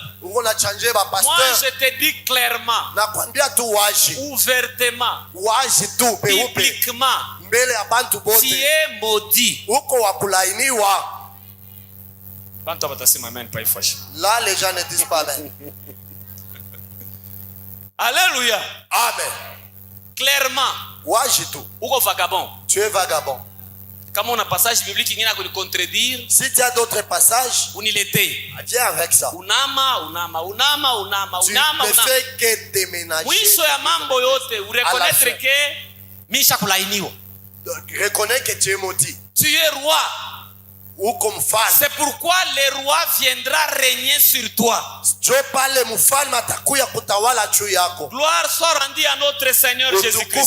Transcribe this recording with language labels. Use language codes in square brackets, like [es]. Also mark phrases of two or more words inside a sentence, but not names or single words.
[fr] Moi, je te dis clairement, ouvertement, publiquement, tu es maudit. Là, les gens ne disent pas amen. Alléluia. Amen. Clairement, uko vagabond. Tu es vagabond. [sw] Kama una [fr] passage biblique qui vient le contredire, si tu as d'autres passages, viens avec ça. Tu ne fais que déménager. [sw] Mwisho ya mambo yote ureconnaître que misha kulainiwa. [fr] Reconnais que tu es maudit. Tu es roi. Ou comme femme. C'est pourquoi le roi viendra régner sur toi. Gloire soit rendue à notre Seigneur Jésus-Christ.